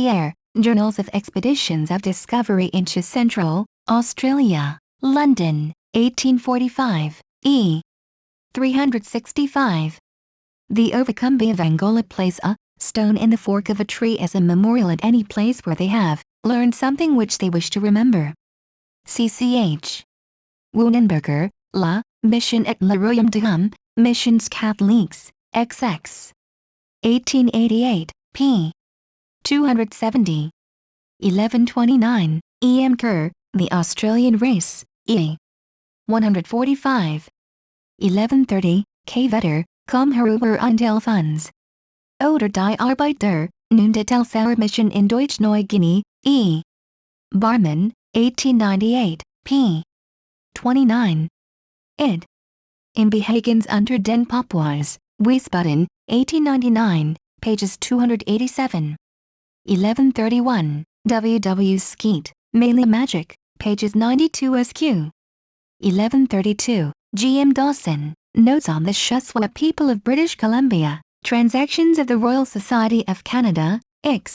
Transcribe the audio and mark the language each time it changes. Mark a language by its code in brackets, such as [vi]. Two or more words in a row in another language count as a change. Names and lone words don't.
[en] Eyre, Journals of Expeditions of Discovery into Central Australia, London, 1845, e. 365. The Ovacumbi of Angola place a stone in the fork of a tree as a memorial at any place where they have learned something which they wish to remember. CCH. Woonenberger, La Mission et le Royaume de Homme, Missions Catholiques, XX. 1888, p. 270. 1129, E. M. Kerr, The Australian Race, e. 145. 1130, K. Vetter, Komm herüber und hilf uns. Oder die Arbeit der Mission in Deutsch-Neu-Guinea, e. Barman, 1898, p. 29. Ed. In Behagens unter den Papuas, Wiesbaden, 1899, pages 287. 1131, W. W. Skeet, Malay Magic, pages 92 sq. 1132, G. M. Dawson, Notes on the Shuswap People of British Columbia, Transactions of the Royal Society of Canada, X.